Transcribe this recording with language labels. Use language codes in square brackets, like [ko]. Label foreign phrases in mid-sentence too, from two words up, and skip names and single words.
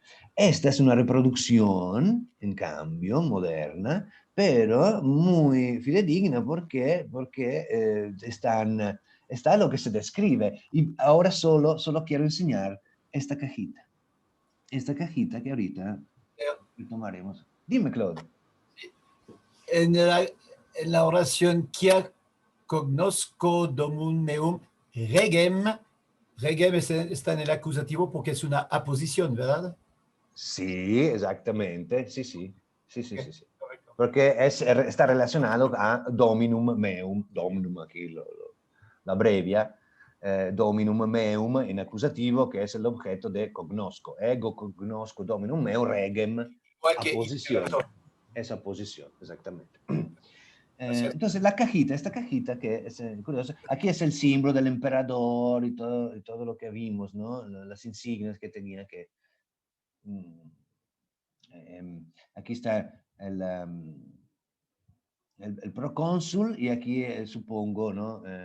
[es] Esta es una reproducción, en cambio, moderna, pero muy fidedigna porque está lo que se describe. Y ahora solo quiero enseñar esta cajita que ahorita tomaremos. Dime, Claude. En la oración [la] quia cognosco domum meum regem [es] está en el acusativo porque es una aposición, ¿verdad? Sí, exactamente, sí. Okay. Porque está relacionado a [la] dominum meum, [es] dominum aquí lo abrevia, [la] dominum meum [es] en acusativo, que es el objeto de cognosco. [la] Ego cognosco dominum meum regem, aposición. [es] Esa posición, exactamente. Entonces, esta cajita que es curiosa, aquí es el símbolo del emperador y todo lo que vimos, ¿no? Las insignias que tenía que... aquí está el procónsul y aquí supongo, ¿no?